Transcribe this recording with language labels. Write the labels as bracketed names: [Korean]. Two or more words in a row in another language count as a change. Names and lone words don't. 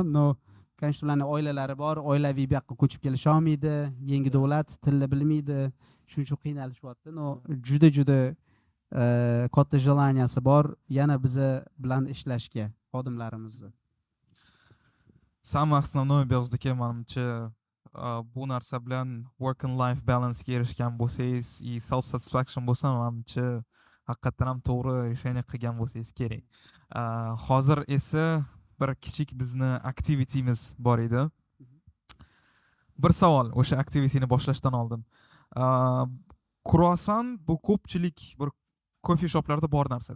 [Uzbek] Конечно, ularning oilalari bor, oilaviy bu yoqqa ko'chib kelisha olmaydi, yangi davlat, tilni bilmaydi. Shuning uchun qiynalishyapti. Juda katta желанияsi bor yana biza bilan ishlashga, xodimlarimizni. [Russian] Самое основное, [Uzbek] Behzod aka, menimcha bu narsa bilan [English] work and life balance [Uzbek] ga erishgan bo'lsangiz, [English] self satisfaction [Uzbek] bo'lsa, menimcha haqiqatan ham to'g'ri решение qilgan bo'lsangiz kerak. Hozir esa bir kichik bizni aktivityimiz bor edi. Bir savol o'sha aktivityni boshlashdan oldin. Croissant bu ko'pchilik bir kofe shoplarda bor narsa-da.